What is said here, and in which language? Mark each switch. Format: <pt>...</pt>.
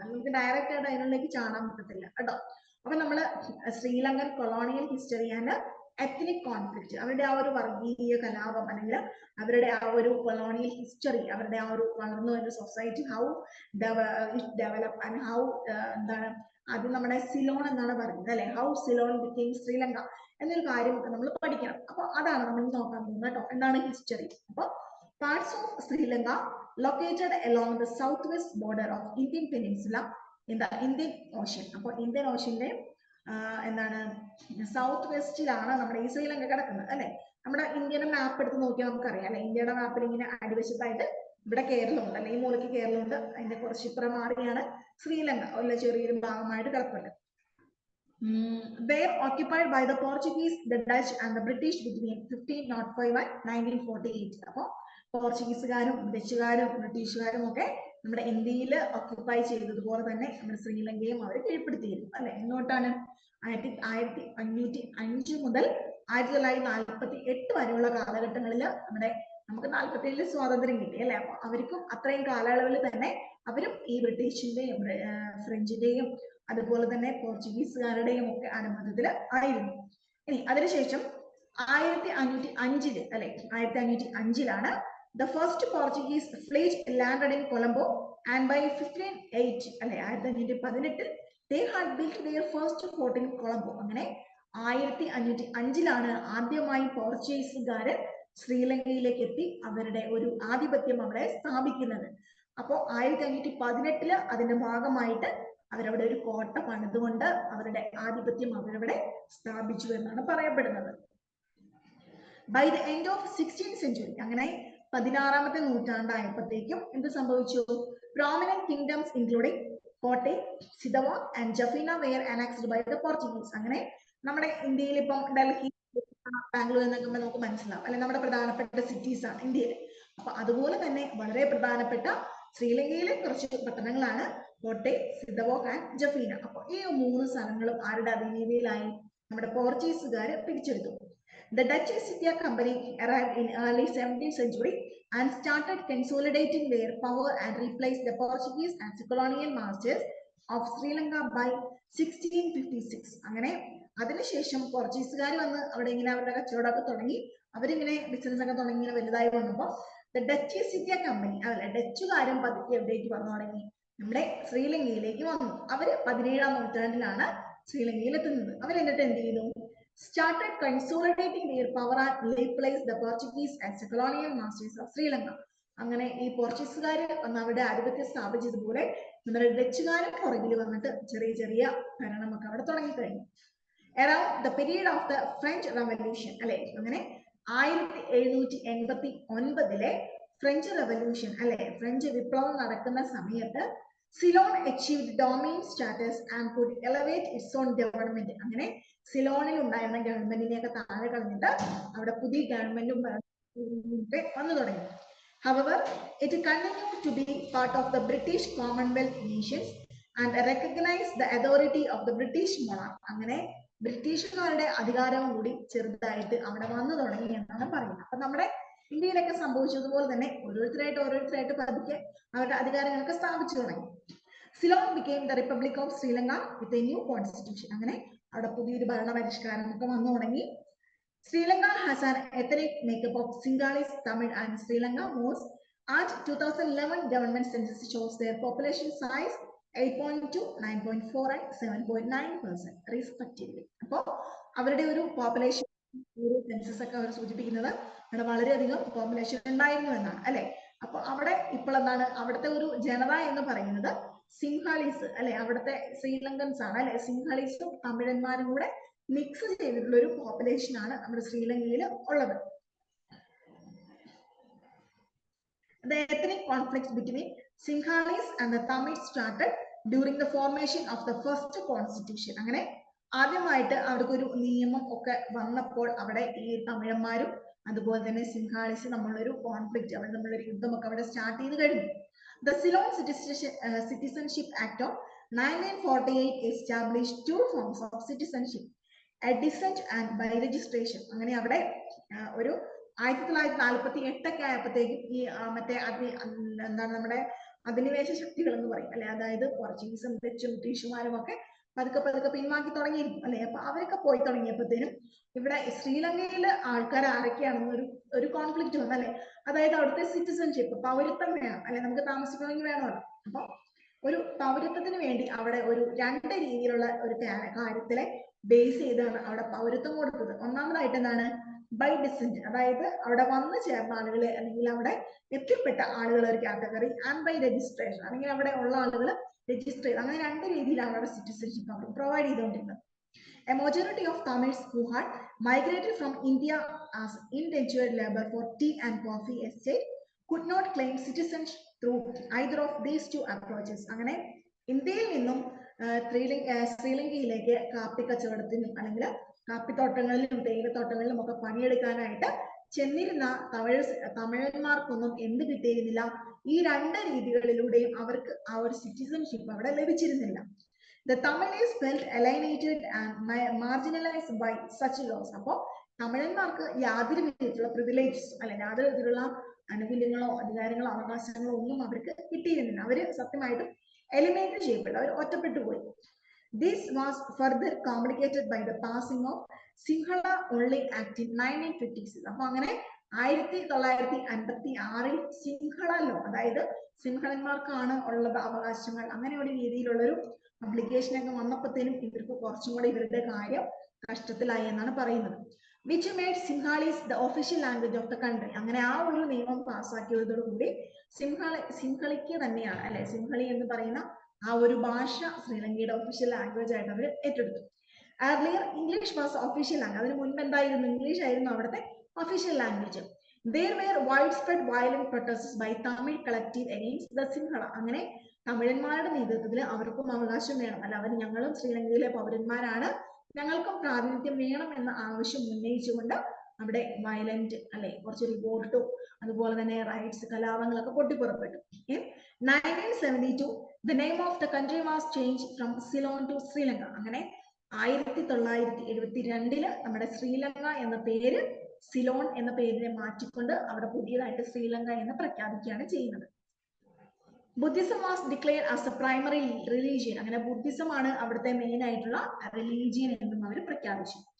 <ml>നമുക്ക് ഡയറക്റ്റ് ആയിട്ട് അതിനുള്ളിലേക്ക് ചാടാൻ പറ്റത്തില്ല കേട്ടോ. അപ്പൊ നമ്മള് Sri Lankan colonial history and ethnic conflict, അവരുടെ ആ ഒരു വർഗീയ കലാപം അല്ലെങ്കിൽ അവരുടെ ആ ഒരു കൊളോണിയൽ ഹിസ്റ്ററി, അവരുടെ ആ ഒരു വളർന്നു വരുന്ന society,</ml> <en>how develop and how</en> <ml>എന്താണ് അത് നമ്മുടെ സിലോൺ എന്നാണ് പറയുന്നത് അല്ലെ.</ml> <en>how Ceylon became Sri Lanka</en> <ml>എന്നൊരു കാര്യമൊക്കെ നമ്മൾ പഠിക്കണം. അപ്പൊ അതാണ് നമ്മൾ നോക്കാൻ പോകുന്നത് കേട്ടോ. എന്താണ് ഹിസ്റ്ററി?</ml> <en>അപ്പൊ parts of Sri Lanka located along the southwest border of Indian Peninsula in the Indian ocean.</en> <ml>അപ്പോൾ ഇന്ത്യൻ ഓഷ്യന്റെ എന്താണ് സൗത്ത് വെസ്റ്റിലാണ് നമ്മുടെ ഈ ശ്രീലങ്ക കിടക്കുന്നത് അല്ലെ. നമ്മുടെ ഇന്ത്യയുടെ മാപ്പ് എടുത്ത് നോക്കിയാൽ നമുക്കറിയാം അല്ലെ, ഇന്ത്യയുടെ മാപ്പിൽ ഇങ്ങനെ അടിവശത്തായിട്ട് ഇവിടെ കേരളമുണ്ട് അല്ലെ, ഈ മൂലയ്ക്ക് കേരളമുണ്ട്, അതിന്റെ കുറച്ച് ഇപ്പുറം മാറിയാണ് ശ്രീലങ്ക ഉള്ള ചെറിയൊരു ഭാഗമായിട്ട് കിടപ്പുണ്ട്.</ml> <en>They were occupied by the Portuguese, the Dutch and the British between 1505 and 1948.</en> <ml>അപ്പോൾ പോർച്ചുഗീസുകാരും ഡച്ചുകാരും ബ്രിട്ടീഷുകാരും ഒക്കെ നമ്മുടെ ഇന്ത്യയിൽ ഓക്യുപ്പൈ ചെയ്തതുപോലെ തന്നെ നമ്മുടെ ശ്രീലങ്കയും അവർ കീഴ്പ്പെടുത്തിയിരുന്നു അല്ലെ. എങ്ങോട്ടാണ്? 1505 മുതൽ 1948 വരെയുള്ള കാലഘട്ടങ്ങളിൽ നമുക്ക് 47 സ്വാതന്ത്ര്യം കിട്ടി അല്ലെ. അപ്പൊ അവർക്കും അത്രയും കാലയളവിൽ തന്നെ അവരും ഈ ബ്രിട്ടീഷിന്റെയും ഫ്രഞ്ചിന്റെയും അതുപോലെ തന്നെ പോർച്ചുഗീസുകാരുടെയും ഒക്കെ അനുബന്ധത്തിൽ ആയിരുന്നു. ഇനി അതിനുശേഷം 1505 അല്ലെ,</ml> <en>1505 the first Portuguese fleet landed in Colombo, and by 1508 അല്ലെ 1518 they had built their first fort in Colombo.</en> <ml>അങ്ങനെ 1505 ആദ്യമായി പോർച്ചുഗീസുകാര് ശ്രീലങ്കയിലേക്ക് എത്തി അവരുടെ ഒരു ആധിപത്യം അവിടെ സ്ഥാപിക്കുന്നത്. അപ്പോൾ 1518 അതിന്റെ ഭാഗമായിട്ട് അവരവിടെ ഒരു കോട്ട പണിതുകൊണ്ട് അവരുടെ ആധിപത്യം അവരവിടെ സ്ഥാപിച്ചു എന്നാണ് പറയപ്പെടുന്നത്.</ml> <en>by the end of 16th century</en> <ml>അങ്ങനെ 16ാമത്തെ നൂറ്റാണ്ടായപ്പോഴത്തേക്കും എന്ത് സംഭവിച്ചു?</ml> <en>Prominent kingdoms including Kottayam, Sitawaka and Jaffna were annexed by the Portuguese.</en> <ml>അങ്ങനെ നമ്മുടെ ഇന്ത്യയിൽ ഇപ്പം ഡൽഹി, ബാംഗ്ലൂർ എന്നൊക്കെ നമുക്ക് മനസ്സിലാവും അല്ലെ, നമ്മുടെ പ്രധാനപ്പെട്ട സിറ്റീസ് ആണ് ഇന്ത്യയിൽ. അപ്പൊ അതുപോലെ തന്നെ വളരെ പ്രധാനപ്പെട്ട ശ്രീലങ്കയിലെ കുറച്ച് പട്ടണങ്ങളാണ് കോട്ടയം, സിതവോക് ആൻഡ് ജഫീന. അപ്പൊ ഈ 3 സ്ഥലങ്ങളും ആരുടെ അധീനതയിലായി? നമ്മുടെ പോർച്ചുഗീസുകാര് പിടിച്ചെടുത്തു.</ml> <en>The Dutch East India Company arrived in early 17th century and started consolidating their power and replaced the Portuguese as colonial masters of Sri Lanka by 1656.</en> <ml>അങ്ങനെ അതിനുശേഷം പോർച്ചുഗീസുകാർ വന്ന് അവിടെ ഇങ്ങനെ അവരുടെ കച്ചവടമൊക്കെ തുടങ്ങി, അവരിങ്ങനെ ബിസിനസ് ഒക്കെ തുടങ്ങി ഇങ്ങനെ വലുതായി വന്നപ്പോൾ ഡച്ച് ഈസ്റ്റ് ഇന്ത്യ കമ്പനി അതല്ല ഡച്ചുകാരും പതുക്കെ എവിടേക്ക് വന്നു തുടങ്ങി? നമ്മുടെ ശ്രീലങ്കയിലേക്ക് വന്നു. അവര് 17ാം നൂറ്റാണ്ടിലാണ് ശ്രീലങ്കയിൽ എത്തുന്നത്. അവരെന്നിട്ട് എന്ത് ചെയ്തു?</ml> <en>started consolidating their power and replaced the Portuguese as the colonial masters of Sri Lanka.</en> <ml>അങ്ങനെ ഈ പോർച്ചുഗീസുകാർ വന്ന് അവരുടെ ആധിപത്യം സ്ഥാപിച്ചതുപോലെ നമ്മുടെ ഡച്ചുകാരും പുറകിൽ വന്നിട്ട് ചെറിയ ചെറിയ ഭരണമൊക്കെ അവിടെ തുടങ്ങിക്കഴിഞ്ഞു.</ml> <en>around the period of the French revolution അല്ലെ,</en> <ml>അങ്ങനെ 1789 ഫ്രഞ്ച് റവല്യൂഷൻ അല്ലെ, ഫ്രഞ്ച് വിപ്ലവം നടക്കുന്ന സമയത്ത്</ml> <en>Ceylon achieved dominant status and could elevate its own government.</en> <ml>അങ്ങനെ സിലോണിൽ ഉണ്ടായിരുന്ന ഗവൺമെന്റിനെയൊക്കെ താഴെ കളഞ്ഞിട്ട് അവിടെ പുതിയ ഗവൺമെന്റും വന്നു തുടങ്ങി.</ml> <en>However, it continued to be part of the British Commonwealth nations and recognized the authority of the British monarch.</en> <ml>അങ്ങനെ ബ്രിട്ടീഷുകാരുടെ അധികാരവും കൂടി ചെറുതായിട്ട് അവിടെ വന്നു തുടങ്ങി എന്നാണ് പറയുന്നത്. അപ്പൊ നമ്മുടെ ഇന്ത്യയിലൊക്കെ സംഭവിച്ചതുപോലെ തന്നെ ഓരോരുത്തരായിട്ട് പതുക്കെ അവരുടെ അധികാരങ്ങളൊക്കെ സ്ഥാപിച്ചു തുടങ്ങി.</ml> <en>Ceylon became the Republic of Sri Lanka with a new constitution.</en> <ml>അങ്ങനെ അവിടെ പുതിയൊരു ഭരണപരിഷ്കാരം ഒക്കെ വന്നു തുടങ്ങി.</ml> <en>Sri Lanka has an ethnic makeup of Sinhalese, Tamil and Sri Lanka was at 2011 government census shows their population size 8.2, 9.4 and 7.9% respectively.</en> <ml>അപ്പോൾ അവരുടെ ഒരു പോപ്പുലേഷൻ സെൻസസ് ഒക്കെ അവർ സൂചിപ്പിക്കുന്നത് അവിടെ വളരെയധികം പോപ്പുലേഷൻ ഉണ്ടായിരുന്നു എന്നാണ് അല്ലെ. അപ്പൊ അവിടെ ഇപ്പോൾ എന്താണ് അവിടുത്തെ ഒരു ജനത എന്ന് പറയുന്നത് സിംഹാലീസ് അല്ലെ, അവിടുത്തെ ശ്രീലങ്കൻസ് ആണ് അല്ലെ. സിംഹാലീസും തമിഴന്മാരും കൂടെ മിക്സ് ചെയ്തിട്ടുള്ള ഒരു പോപ്പുലേഷൻ ആണ് നമ്മുടെ ശ്രീലങ്കയിൽ ഉള്ളത്.</ml> <en>The ethnic conflicts between Sinhalese and the Tamils started during the formation of the first constitution.</en> <ml>അങ്ങനെ ആദ്യമായിട്ട് അവർക്ക് ഒരു നിയമം ഒക്കെ വന്നപ്പോൾ അവിടെ ഈ തമിഴന്മാരും അതുപോലെ തന്നെ സിംഹാലീസ് നമ്മളൊരു കോൺഫ്ലിക്റ്റ് അവിടെ നമ്മളൊരു യുദ്ധമൊക്കെ അവിടെ സ്റ്റാർട്ട് ചെയ്ത് കഴിഞ്ഞു.</ml> <en>The Ceylon Citizenship Act of 1948 established 2 forms of citizenship, a descent and by registration.</en> <ml>അങ്ങനെ അവിടെ ഒരു 1948 ഒക്കെ ആയപ്പോഴത്തേക്കും ഈ മറ്റേ എന്താണ് നമ്മുടെ അധിനിവേശ ശക്തികൾ എന്ന് പറയും അല്ലെ, അതായത് പോർച്ചുഗീസും ഡച്ചും ബ്രിട്ടീഷുമാരും ഒക്കെ പതുക്കെ പിൻവാക്കി തുടങ്ങിയിരുന്നു അല്ലെ. അപ്പൊ അവരൊക്കെ പോയി തുടങ്ങിയപ്പോഴത്തേനും ഇവിടെ ശ്രീലങ്കയിൽ ആൾക്കാർ ആരൊക്കെയാണെന്ന് ഒരു കോൺഫ്ലിക്റ്റ് വന്നു അല്ലെ. അതായത് അവിടുത്തെ സിറ്റിസൺഷിപ്പ് പൗരത്വം വേണം അല്ലെ, നമുക്ക് താമസിക്കണമെങ്കിൽ വേണമല്ലോ. അപ്പൊ ഒരു പൗരത്വത്തിന് വേണ്ടി അവിടെ ഒരു 2 രീതിയിലുള്ള ഒരു കാര്യത്തിലെ ബേസ് ചെയ്താണ് അവിടെ പൗരത്വം കൊടുത്തത്. ഒന്നാമതായിട്ട് എന്താണ് ബൈ ഡിസെന്റ്, അതായത് അവിടെ വന്നു ചേർന്ന ആളുകളെ അല്ലെങ്കിൽ അവിടെ എത്തിപ്പെട്ട ആളുകൾ ഒരു കാറ്റഗറി,</ml> <en>and by registration</en> <ml>അല്ലെങ്കിൽ അവിടെ ഉള്ള ആളുകൾ രജിസ്റ്റർ ചെയ്ത്, അങ്ങനെ രണ്ട് രീതിയിലാണ് അവിടെ സിറ്റിസൺഷിപ്പ് അവർ പ്രൊവൈഡ് ചെയ്തുകൊണ്ടിരുന്നത്.</ml> <en>A majority of Tamils who had migrated from India as indentured labor for tea and coffee estate could not claim citizenship through either of these two approaches.</en> <ml>അങ്ങനെ ഇന്ത്യയിൽ നിന്നും ശ്രീലങ്കയിലേക്ക് കാപ്പി കച്ചവടത്തിനും അല്ലെങ്കിൽ കാപ്പിത്തോട്ടങ്ങളിലും തേയിലത്തോട്ടങ്ങളിലും ഒക്കെ പണിയെടുക്കാനായിട്ട് ചെന്നിരുന്ന തമിഴന്മാർക്കൊന്നും എന്ത് കിട്ടിയിരുന്നില്ല, ഈ രണ്ട് രീതികളിലൂടെയും അവർക്ക് ആ ഒരു സിറ്റിസൺഷിപ്പ് അവിടെ ലഭിച്ചിരുന്നില്ല.</ml> <en>The Tamils felt alienated and marginalized by such laws.</en> <ml>അപ്പോൾ തമിഴന്മാർക്ക് യാതൊരു വിധത്തിലുള്ള പ്രിവിലേജസ് അല്ലെങ്കിൽ യാതൊരു വിധത്തിലുള്ള ആനുകൂല്യങ്ങളോ അധികാരങ്ങളോ അവകാശങ്ങളോ ഒന്നും അവർക്ക് കിട്ടിയിരുന്നില്ല. അവര് സത്യമായിട്ടും എലിമിനേറ്റ് ചെയ്യപ്പെട്ടു, അവർ ഒറ്റപ്പെട്ടു പോയി.</ml> <en>This was further complicated by the passing of Sinhala Only Act in 1956.</en> <ml>അപ്പൊ അങ്ങനെ 1956 സിംഹള ലോ, അതായത് സിംഹളന്മാർക്കാണ് ഉള്ളത് അവകാശങ്ങൾ, അങ്ങനെ ഒരു രീതിയിലുള്ളൊരു അപ്ലിക്കേഷനൊക്കെ വന്നപ്പോഴത്തേനും ഇവർക്ക് കുറച്ചും കൂടെ ഇവരുടെ കാര്യം കഷ്ടത്തിലായി എന്നാണ് പറയുന്നത്.</ml> <en>Which made Sinhalese the official language of the country.</en> <ml>അങ്ങനെ ആ ഒരു നിയമം പാസ്സാക്കിയതോടുകൂടി സിംഹളിക്ക് തന്നെയാണ് അല്ലെ, സിംഹളി എന്ന് പറയുന്ന ആ ഒരു ഭാഷ ശ്രീലങ്കയുടെ ഒഫീഷ്യൽ ലാംഗ്വേജ് ആയിട്ട് അവർ ഏറ്റെടുത്തു.</ml> <en>Earlier English was official language.</en> <ml>അതിന് മുൻപ് എന്തായിരുന്നു, ഇംഗ്ലീഷ് ആയിരുന്നു അവിടുത്തെ official language.</ml> <en>There were widespread violent protests by Tamil collective against the Sinhala.</en> <ml>അങ്ങനെ തമിഴന്മാരുടെ നേതൃത്വത്തിൽ അവർക്കും അവകാശം വേണം, അല്ല അവർ ഞങ്ങളും ശ്രീലങ്കയിലെ പൗരന്മാരാണ്, ഞങ്ങൾക്കും പ്രാതിനിധ്യം വേണം എന്ന ആവശ്യം ഉന്നയിച്ചുകൊണ്ട് അവിടെ വയലന്റ് അല്ലെ കുറച്ച് റിവോൾട്ടും അതുപോലെ തന്നെ rights കലാപങ്ങളൊക്കെ പൊട്ടിപ്പുറപ്പെട്ടു.</ml> <en>In 1972 the name of the country was changed from Ceylon to Sri Lanka.</en> <ml>അങ്ങനെ 1972 നമ്മുടെ ശ്രീലങ്ക എന്ന പേര് സിലോൺ എന്ന പേരിനെ മാറ്റിക്കൊണ്ട് അവിടെ പുതിയതായിട്ട് ശ്രീലങ്ക എന്ന് പ്രഖ്യാപിക്കുകയാണ് ചെയ്യുന്നത്.</ml> <en>Buddhism was declared as A primary religion.</en> <ml>അങ്ങനെ ബുദ്ധിസം ആണ് അവിടുത്തെ മെയിൻ ആയിട്ടുള്ള റിലീജിയൻ എന്നും അവർ പ്രഖ്യാപിച്ചു.</ml>